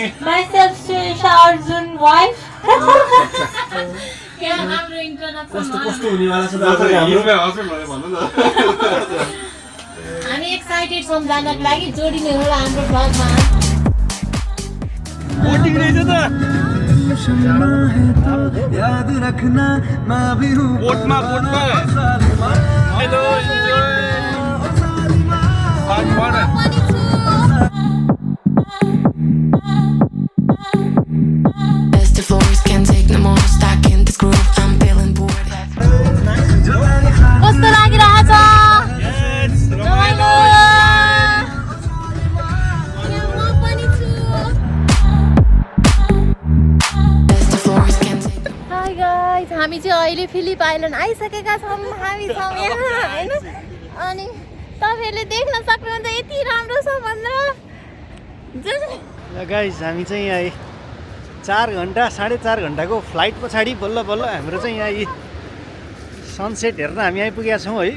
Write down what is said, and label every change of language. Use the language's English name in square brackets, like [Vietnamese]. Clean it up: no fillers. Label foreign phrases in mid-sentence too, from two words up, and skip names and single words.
[English] Myself Shirisha Arjun, wife. [Nepali] कस्तो कस्तो हुनेवाला छ त आज हाम्रो। भन्नु न। हामी एक्साइटेड छौँ जानको लागि, जोडिने होला हाम्रो ब्लगमा। बोटिङ रहेछ त, [Hindi] याद रखना मैं भी हूँ [Nepali] बोटमा [English] hello enjoy As the floors can't take no more, stuck in this groove, I'm feeling bored. [Nepali] कस्तो लागिरहेछ रमाइलो? म पनि छु। [English] As the floors can't take no more. hi guys, [Nepali] हामी चाहिँ अहिले फिलिप आइल्यान्ड आइसकेका छौँ। हामी छौँ यहाँ होइन। अनि तपाईँहरूले देख्न सक्नुहुन्छ यति राम्रो छ भनेर। ल गाइस, हामी चाहिँ यहाँ 4 घन्टा 4.5 घन्टाको फ्लाइट पछाडि बल्ल बल्ल हाम्रो चाहिँ यहाँ सनसेट हेर्न हामी आइपुगेका छौँ है।